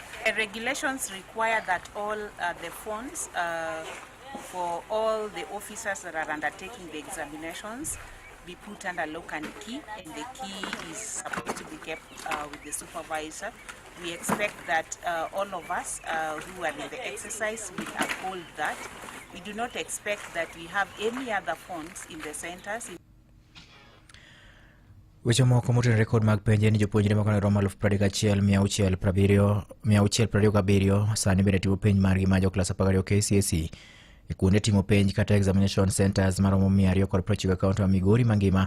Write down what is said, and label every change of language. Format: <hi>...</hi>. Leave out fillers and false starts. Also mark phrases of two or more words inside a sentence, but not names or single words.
<en>The regulations require that all the phones for all the officers that are undertaking the examinations be put under lock and key, and the key is supposed to be kept with the supervisor. We expect that all of us who are in the exercise will uphold that. We do not expect that we have any other phones in the centers.</en> <luo>Weche moko motenore kod mag penje ni jopuonjre makano romo 31,627 sani bende timo penj margi ma jo klas 12 KCSE e kuonde timo penj kata</luo> <en>examination centers</en> <luo>maromo 290 kaunti ma Migori mangima.</luo>